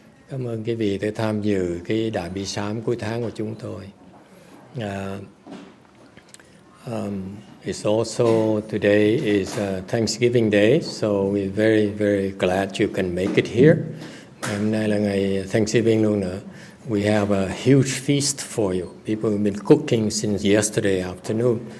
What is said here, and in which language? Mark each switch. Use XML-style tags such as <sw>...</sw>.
<vi>Cảm ơn quý vị đã tham dự cái đại bi sám cuối tháng của chúng tôi.</vi> <en>It's also today is Thanksgiving Day, so we're very, very glad you can make it here.</en> <vi>Hôm nay là ngày Thanksgiving luôn nữa.</vi> <en>We have a huge feast for you. People have been cooking since yesterday afternoon.</en>